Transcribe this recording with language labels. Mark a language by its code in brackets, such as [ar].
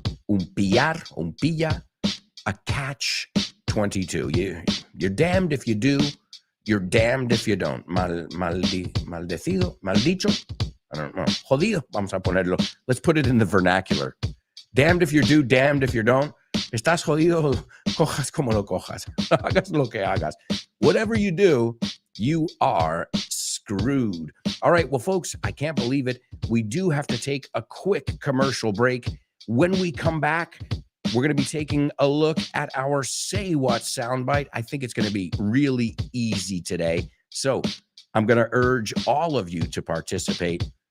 [es] Un pilla, a catch-22. [en] You're damned if you do. You're damned if you don't. [es] Maldecido, maldicho. [en] I don't know. [es] Jodido, vamos a ponerlo. [en] Let's put it in the vernacular. Damned if you do, damned if you don't. [es] Estás jodido, cojas como lo cojas. Hagas lo que hagas. [en] Whatever you do, you are screwed. All right, well, folks, I can't believe it. We do have to take a quick commercial break. When we come back, we're going to be taking a look at our Say What soundbite. I think it's going to be really easy today. So I'm going to urge all of you to participate.